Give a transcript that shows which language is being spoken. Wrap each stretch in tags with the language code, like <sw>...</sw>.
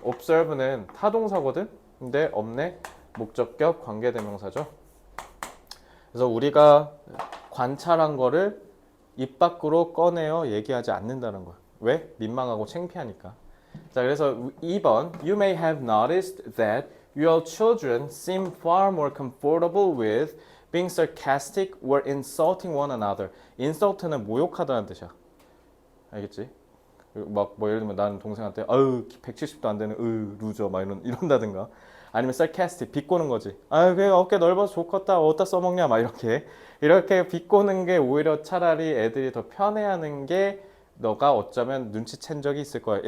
<ko>observe는 타동사거든. 근데 없네. 목적격 관계대명사죠. 그래서 우리가 관찰한 거를 입 밖으로 꺼내어 얘기하지 않는다는 거야. 왜? 민망하고 창피하니까. 자, 그래서 2번</ko> <en>You may have noticed that your children seem far more comfortable with being sarcastic or insulting one another.</en> <ko>insult는 모욕하다는 뜻이야. 알겠지? 막 뭐 예를 들면 나는 동생한테 아유 170도 안 되는 루저 막 이런다든가 아니면 sarcastic 비꼬는 거지. 아유 그 어깨 넓어서 좋겠다 어디다 써먹냐 막 이렇게 비꼬는 게 오히려 차라리 애들이 더 편해하는 게 너가 어쩌면 눈치챈 적이 있을 거야.</ko>